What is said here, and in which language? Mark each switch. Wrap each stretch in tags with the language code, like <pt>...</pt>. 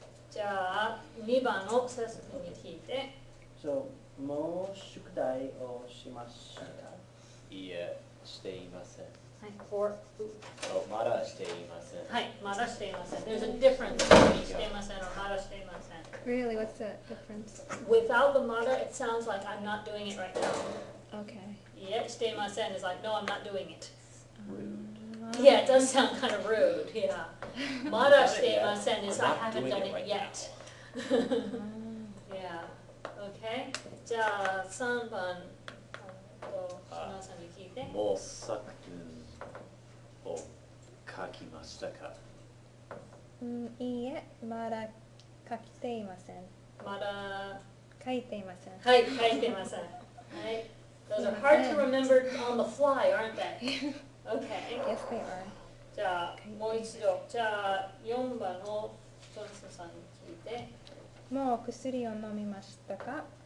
<ja>じゃあ、2番のセスに聞いて。 So, もう宿題をしましたか？いいえ、していません。はい、for まだしていません。はい、まだしていません。</ja> <en>There's a difference between</en> <ja>していません or まだしていません。</ja> <en>Really, what's the difference? Without the mada, it sounds like I'm not doing it right now. Okay.</en> <ja>いえ、していません</ja> <en>is like, no, I'm not doing it. Rude. Yeah, it does sound kind of rude, yeah.</en> <ja>まだしていません</ja> <en>is I haven't done it yet. Yeah, okay.</en> <ja>じゃあ、3番、篠さんに聞いて。もう作文を書きましたか？いいえ、まだ書いていません。まだ書いていません。はい、書いてません。はい。</ja> <en>Those are hard to remember on the fly, aren't they? Okay. Yes, they are.</en> <ja>じゃあ、もう一度。じゃあ、4番のジョンソンさんに聞いて。もう薬を飲みましたか？</ja>